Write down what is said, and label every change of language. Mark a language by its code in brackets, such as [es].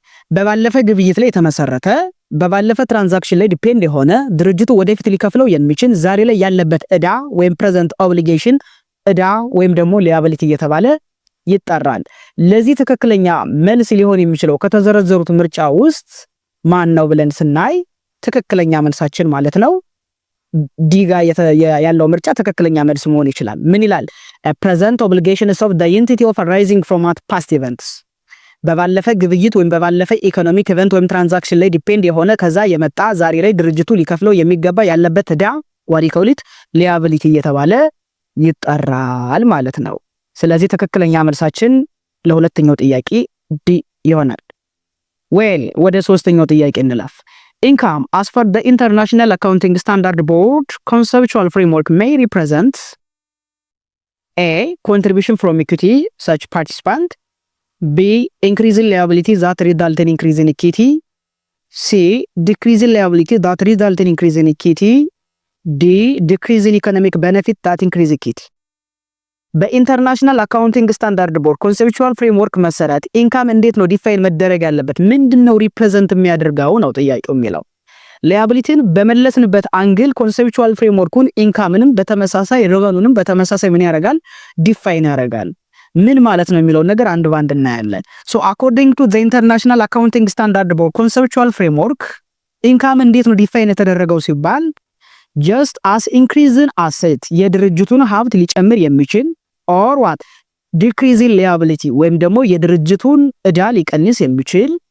[am] በባለፈ ግብይት ላይ የተመሰረተ በባለፈ ትራንዛክሽን ላይ ዲፔንድ የሆነ ድርጅቱ ወደፊት ሊከፍለው የሚችል ዛሬ ላይ ያለበት ዕዳ ወይም ፕሬዘንት ኦብሊጌሽን ዕዳ ወይም ደግሞ ሊያቢሊቲ እየተባለ ይጠራል። ለዚህ ትክክለኛ መልስ ሊሆን የሚችለው ከተዘረዘሩት ምርጫ ውስጥ ማን ነው ብለን ስናይ ትክክለኛ መልሳችን ማለት ነው ዲጋ ያለው ምርጫ ትክክለኛ መልስ መሆን ይችላል። ምን ይላል? [en] present obligations of the entity of arising from past events [am] በባለፈ ግብይት ወይም በባለፈ ኢኮኖሚክ ኢቨንት ወይም ትራንዛክሽን ላይ ዲፔንድ የሆነ ከዛ የመጣ ዛሬ ላይ ድርጅቱ ሊከፍለው የሚገባ ያለበት ዕዳ ዋሪኮሊት ሊያቢሊቲ እየተባለ ይጠራል ማለት ነው። ስለዚህ ትክክለኛ መልሳችን ለሁለተኛው ጥያቄ ዲ ይሆናል። ዌል ወደ ሶስተኛው ጥያቄ እንላፍ። ኢንካም [en] as per the International Accounting Standard Board conceptual framework may represent A contribution from equity such participant, B increase in liability that result in increase in equity, C decrease in liability that result in increase in equity, D decrease in economic benefit that increase equity። [am] በኢንተርናሽናል አካውንቲንግ ስታንዳርድ ቦርድ ኮንሴፕቹዋል ፍሬምወርክ መሰረት ኢንካም እንዴት ነው ዲፋይን መደረግ ያለበት? ምንድነው ሪፕሬዘንት የሚያደርገው ነው ጥያቄው የሚለው። ሊያቢሊቲን በመለስንበት አንግል ኮንሴፕቹዋል ፍሬምወርኩን ኢንካምንም በተመሳሳይ ሬቨኑንም በተመሳሳይ ምን ያደርጋል? ዲፋይን ያደርጋል። ምን ማለት ነው የሚለው ነገር አንድ ባንድ እናያለን። ሶ አኮርዲንግ ቱ ዘ ኢንተርናሽናል አካውንቲንግ ስታንዳርድ ቦርድ ኮንሴፕቹዋል ፍሬምወርክ ኢንካም እንዴት ነው ዲፋይን የተደረገው ሲባል [en] just as increase in asset [am] የድርጅቱን ሀብት ሊጨምር የሚችል [en] or what decrease in liability [am] ወይም ደግሞ የድርጅቱን ዕዳ ሊቀንስ የሚችል